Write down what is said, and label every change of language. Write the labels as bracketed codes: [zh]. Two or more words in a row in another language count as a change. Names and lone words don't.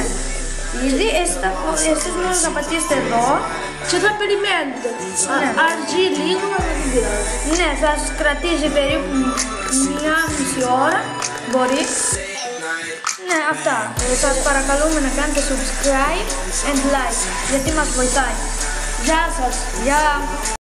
[el] Ήδη εσείς μόνο θα πατήσετε εδώ Και θα περιμένετε. Αργεί λίγο, αλλά δεν πειράζει. Ναι, θα σας κρατήσει περίπου μία μισή ώρα. Μπορεί. Ναι, αυτά. Σας παρακαλούμε να κάνετε [en] subscribe and like, [el] γιατί μας βοηθάει. Γεια σας. Γεια.